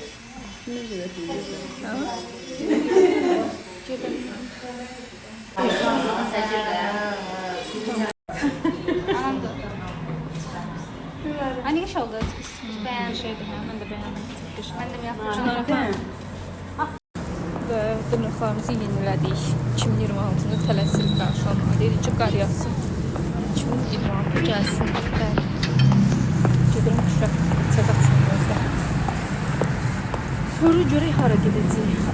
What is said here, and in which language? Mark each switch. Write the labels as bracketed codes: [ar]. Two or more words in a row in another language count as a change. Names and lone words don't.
[tr] Tamam. Hani iş oldu? Bir şeydi ben de beğendim. Ben de bir yaptım. Şunlara falan. [az] Və dırnaqlarımızı yenilədik. 2026-nı tələsik qarşılama. Dedik ki, qar yağsın. 2026 gəlsin. Bəli. Gedirəm Şuşa. Çaqatsın gözlə. Sonra görək hara gedəcəyik.